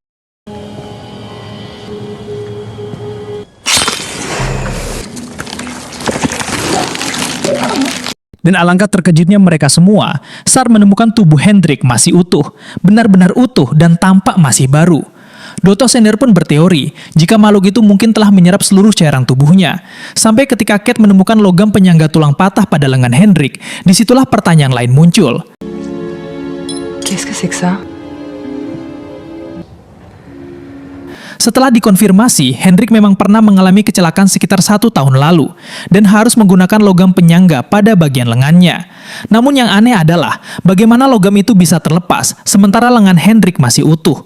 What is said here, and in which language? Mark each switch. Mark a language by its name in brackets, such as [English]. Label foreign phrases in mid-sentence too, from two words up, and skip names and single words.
[Indonesian] Dan alangkah terkejutnya mereka semua saat menemukan tubuh Hendrik masih utuh, benar-benar utuh dan tampak masih baru. Dr. Sander pun berteori jika makhluk itu mungkin telah menyerap seluruh cairan tubuhnya. Sampai ketika Cat menemukan logam penyangga tulang patah pada lengan Hendrik, disitulah pertanyaan lain muncul. [French] Qu'est-ce que c'est que ça? [Indonesian] Setelah dikonfirmasi, Hendrik memang pernah mengalami kecelakaan sekitar 1 tahun lalu dan harus menggunakan logam penyangga pada bagian lengannya. Namun yang aneh adalah bagaimana logam itu bisa terlepas sementara lengan Hendrik masih utuh.